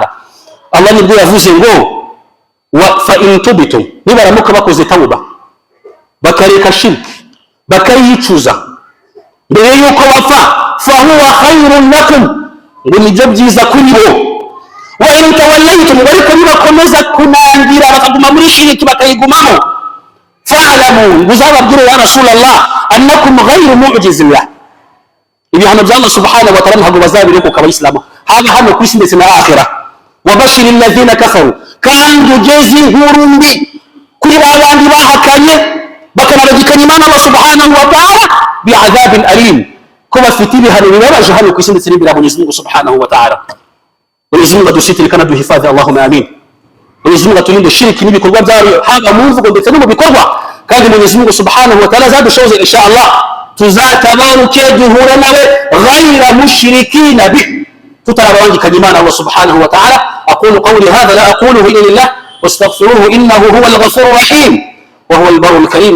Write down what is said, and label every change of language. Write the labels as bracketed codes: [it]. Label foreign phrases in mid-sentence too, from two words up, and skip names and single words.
[rw] Allah nibwo yavuze ngo [ar] فإن تبتم, [rw] nibaramuka bakoze tawba bakareka shirki bakayicuza mbere yuko bapfa, [ar] فهو خير لكم, [rw] ngo nibyo byiza kuri bo. [ar] وإن توليتم, [rw] ariko nibakomeza kunangira bakaguma muri shirki bakayigumamo, fa'lamu, uzababwira [ar] يا رسول الله أنكم غير معجزي الله, [rw] ibihano bya Allah [ar] سبحانه وتعالى [rw] ntabwo bazabireka abayisilamu haba hano ku isi ndetse na akhira. [ar] وبشر الذين كفروا, [rw] kandi ugeze inkuru mbi kuri babandi bahakanye bakanabagikanya Imana Allah [ar] سبحانه وتعالى بعذاب أليم, [rw] ko bafite ibihano bibabaje hano ku isi ndetse n'imbere ya Mwenyezi Mungu [ar] سبحانه وتعالى. [sw] Mwenyezi Mungu adusitire kana duhifadhi, [ar] اللهم آمين. [sw] Mwenyezi Mungu atulinde [rw] shirki n'ibikorwa byayo haba mu mvugo ndetse no mu bikorwa, kandi Mwenyezi Mungu [ar] سبحانه وتعالى [rw] azadushoze [ar] إن شاء الله [rw] tuzatabaruke duhure nawe [ar] غير مشركين به, [rw] tutarabangikanya Imana Allah [ar] سبحانه وتعالى. أقول قولي هذا لا أقوله إلا لله واستغفروه إنه هو الغفور الرحيم وهو البر الكريم.